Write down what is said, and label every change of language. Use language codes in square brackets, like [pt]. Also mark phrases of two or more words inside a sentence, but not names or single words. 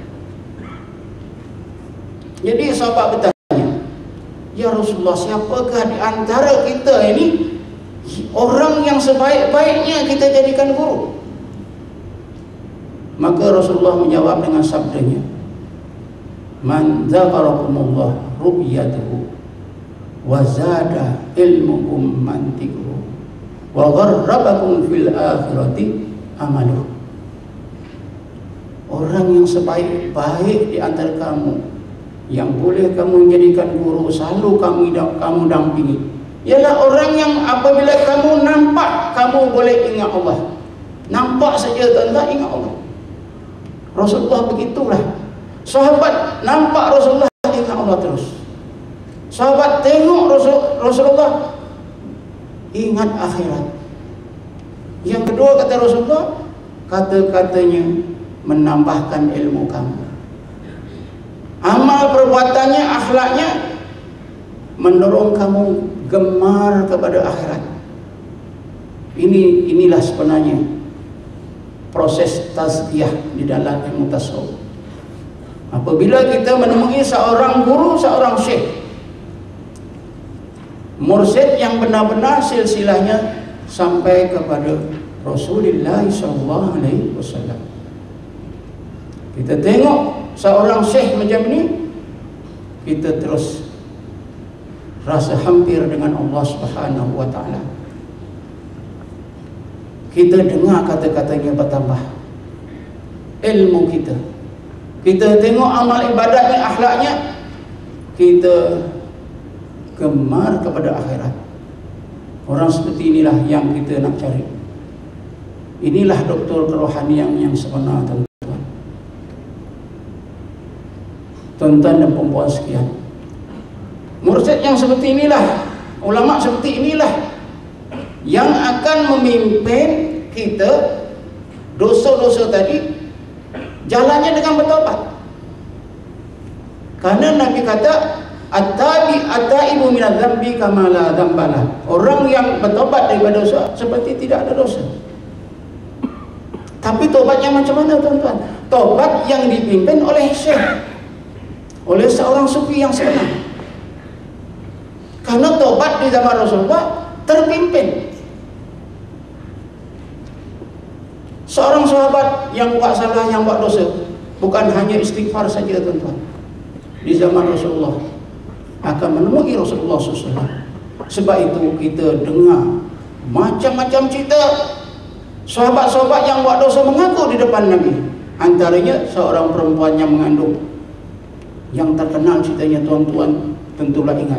[ms] Jadi sahabat bertanya, [ar] يا رسول الله, [ms] siapakah di antara kita ini orang yang sebaik-baiknya kita jadikan guru? Maka Rasulullah menjawab dengan sabdanya, [ar] من ذكركم الله رؤيته وزاد علمكم منطقه ورغبكم في الآخرة عمله. [ms] Orang yang sebaik-baik di antara kamu, yang boleh kamu jadikan guru, selalu kamu dampingi, ialah orang yang apabila kamu nampak, kamu boleh ingat Allah. Nampak saja tuan-tuan, ingat Allah. Rasulullah begitulah. Sahabat nampak Rasulullah, ingat Allah terus. Sahabat tengok Rasulullah, ingat akhirat. Yang kedua kata Rasulullah, kata-katanya menambahkan ilmu kamu. Amal perbuatannya, akhlaknya mendorong kamu gemar kepada akhirat. Inilah sebenarnya proses tazkiyah di dalam ilmu tasawuf. Apabila kita menemui seorang guru, seorang syekh, mursyid yang benar-benar silsilahnya sampai kepada Rasulullah SAW. Kita tengok seorang syekh macam ni, kita terus rasa hampir dengan Allah [ar] سبحانه وتعالى. [ms] Kita dengar kata-katanya bertambah, ilmu kita tengok amal ibadahnya, akhlaknya, kita gemar kepada akhirat. Orang seperti inilah yang kita nak cari. Inilah doktor kerohanian yang sebenar, tuan-tuan dan perempuan sekian. Mursyid yang seperti inilah, ulama seperti inilah yang akan memimpin kita dosa-dosa tadi jalannya dengan bertobat. Karena Nabi kata, [ar] التائب من الذنب كما لا ذنب له. [ms] Orang yang bertobat daripada dosa seperti tidak ada dosa. Tapi tobatnya macam mana, tuan-tuan? Tobat yang dipimpin oleh syekh, oleh seorang sufi yang sebenar. Karena tobat di zaman Rasulullah terpimpin. Seorang sahabat yang buat salah, yang buat dosa, bukan hanya istighfar saja tuan-tuan. Di zaman Rasulullah akan menemui Rasulullah SAW. Sebab itu kita dengar macam-macam cerita sahabat-sahabat yang buat dosa mengaku di depan Nabi. Antaranya seorang perempuan yang mengandung, yang terkenal ceritanya tuan-tuan tentulah ingat.